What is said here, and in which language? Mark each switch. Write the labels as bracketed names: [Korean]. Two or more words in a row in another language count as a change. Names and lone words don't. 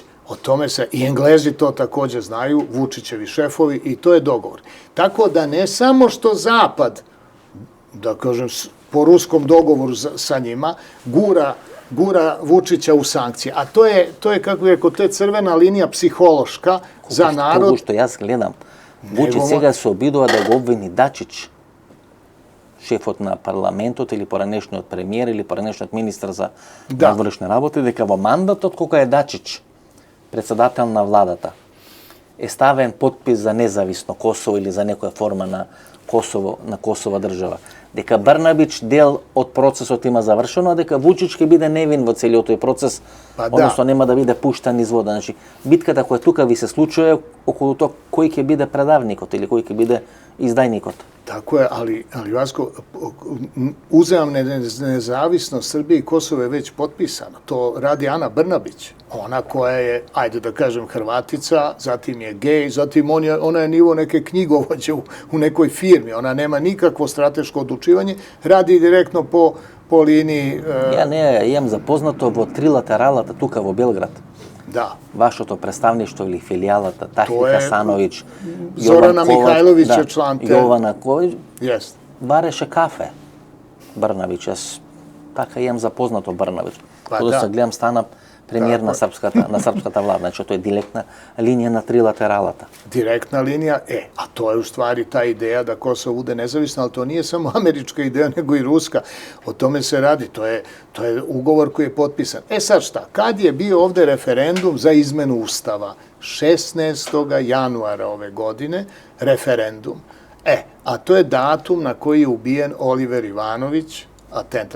[Serbian] O tome se i Englezi to takođe znaju, Vučićevi šefovi, i to je dogovor. Tako da ne samo što Zapad, da kažem, po ruskom dogovoru sa njima, gura Vučića u sankcije. A to je kako je rekao, to je crvena linija psihološka za narod. [Macedonian] Того што јас гледам, Вучич сега се обидува да го обвини Дачич, шефот на парламентот или поранешниот премиер или поранешниот министар за надворешни работи, дека во мандатот кога е Дачич председател на владата е ставен подпис за независно Косово или за некоја форма на Косова држава. Дека Брнабич дел од процесот има завршено, а дека Вучич ќе биде невин во целиот тој процес, односно нема да биде пуштан низ вода. Значи, битката која тука ви се случува околу тоа кој ќе биде предавникот или кој ќе биде издајникот. [Serbian] Tako je, ali Vasko, uzajamna nezavisnost Srbije i Kosova je već potpisana. To radi Ana Brnabić, ona koja je, ajde da kažem, Hrvatica, zatim je gej, zatim ona je nivo neke knjigovođe u nekoj firmi, ona nema nikakvo strateško odlučivanje, radi direktno po liniji... [Macedonian] Јас имам запознато во трилатералата тука во Белград. Да. Вашето представништво или филијалата, Тахир Хасановиќ, Зорана Михајловиќ е члан те. Јована Ковиќ, [Serbian] Jest. [Macedonian] бареше кафе Брнабич. Јас така имам запознато Брнабич. Кога се гледам стана премиер на српската влада. Значи, тоа е директна линија на трилатералата. [Serbian] Direktna linija, a to je u stvari ta ideja da Kosovo bude nezavisno, ali to nije samo američka ideja, nego i ruska. O tome se radi, to je ugovor koji je potpisan. Sad šta, kad je bio ovde referendum za izmenu Ustava? 16. januara ove godine, referendum. A to je datum na koji je ubijen Oliver Ivanović, atentat.